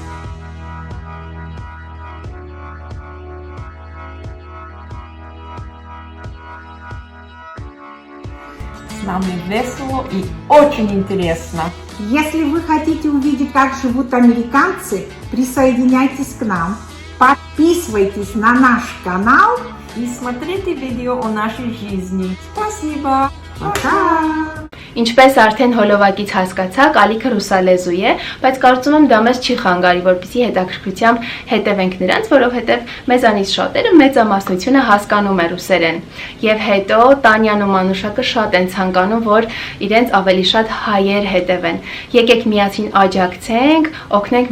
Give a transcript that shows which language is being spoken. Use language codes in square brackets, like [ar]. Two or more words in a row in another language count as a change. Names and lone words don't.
[ru] С нами весело и очень интересно. Если вы хотите увидеть, как живут американцы, присоединяйтесь к нам. Подписывайтесь на наш канал. И смотрите видео о нашей жизни. Спасибо. Пока! [hy] Ինչպես արդեն հոլովակից հասկացաք, ալիքը ռուսալեզու է, բայց կարծում եմ դա մեզ չի խանգարի, որպեսզի հետաքրքրությամբ հետևենք նրանց, որովհետև մեզանից շատերը մեծամասնությունը հասկանում է ռուսերեն։ Եվ հետո Տանյան ու Մանուշակը շատ են ցանկանում, որ իրենց ավելի շատ հայեր հետևեն։ Եկեք միասին աջակցենք, օգնենք